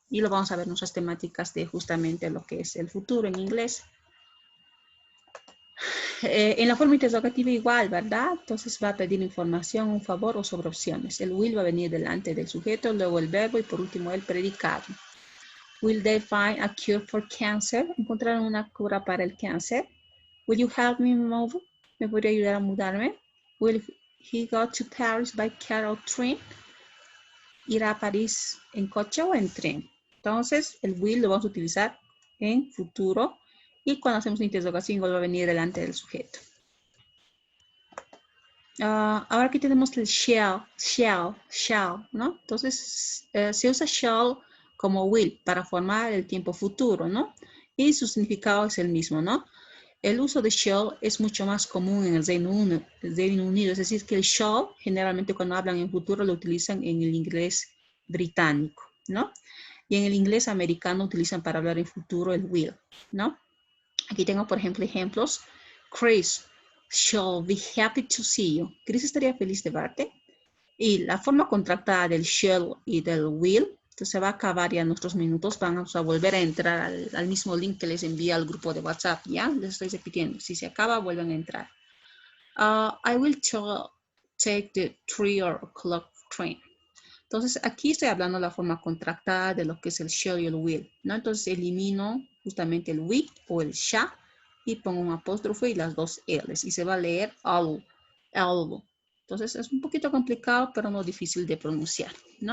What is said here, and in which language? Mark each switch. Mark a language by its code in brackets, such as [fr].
[es] Y lo vamos a ver en nuestras temáticas de justamente lo que es el futuro en inglés. En la forma interrogativa igual, ¿verdad? Entonces va a pedir información, un favor o sobre opciones. El will va a venir delante del sujeto, luego el verbo y por último el predicado. [en] Will they find a cure for cancer? [es] ¿Encontraron una cura para el cáncer? [en] Will you help me move? [es] ¿Me podría ayudar a mudarme? [en] Will he go to Paris by car or train? [es] ¿Irá a París en coche o en tren? Entonces el will lo vamos a utilizar en futuro. Y cuando hacemos una interrogación, va a venir delante del sujeto. Ahora aquí tenemos el shall, ¿no? Entonces, se usa shall como will para formar el tiempo futuro, ¿no? Y su significado es el mismo, ¿no? El uso de shall es mucho más común en el Reino Unido, es decir, que el shall, generalmente cuando hablan en futuro, lo utilizan en el inglés británico, ¿no? Y en el inglés americano utilizan para hablar en futuro el will, ¿no? Aquí tengo, por ejemplo, ejemplos. [en] Chris shall be happy to see you. [es] Chris estaría feliz de verte. Y la forma contractada del shall y del will, Entonces se va a acabar ya nuestros minutos. Vamos a volver a entrar al mismo link que les envía al grupo de WhatsApp. ¿Ya? Les estoy repitiendo. Si se acaba, vuelven a entrar. [en] I will take the 3 o'clock train. [es] Entonces, aquí estoy hablando de la forma contractada de lo que es el shall y el will, ¿no? Entonces, elimino justamente el we o el shall y pongo un apóstrofo y las dos L's. Y se va a leer all. Entonces, es un poquito complicado, pero no difícil de pronunciar, ¿no?